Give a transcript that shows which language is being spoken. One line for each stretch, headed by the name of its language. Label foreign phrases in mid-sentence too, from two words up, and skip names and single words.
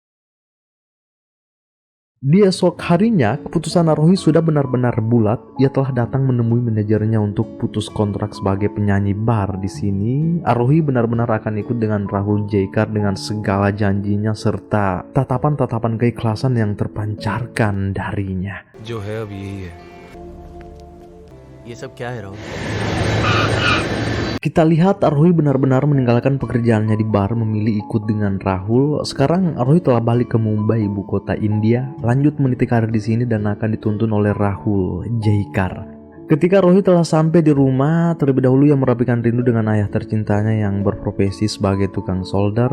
Indonesian: Di esok harinya, keputusan Rohi sudah benar-benar bulat. Ia telah datang menemui manajernya untuk putus kontrak sebagai penyanyi bar di sini. Rohi benar-benar akan ikut dengan Rahul Jaikar dengan segala janjinya serta tatapan-tatapan keikhlasan yang terpancarkan darinya.
Hindi: जो है अब यही है ये सब क्या है राहुल?
Indonesian: Kita lihat Rohi benar-benar meninggalkan pekerjaannya di bar, memilih ikut dengan Rahul. Sekarang Rohi telah balik ke Mumbai, ibu kota India, lanjut meniti karir di sini dan akan dituntun oleh Rahul Jaikar. Ketika Rohi telah sampai di rumah, terlebih dahulu ia merapikan rindu dengan ayah tercintanya yang berprofesi sebagai tukang solder.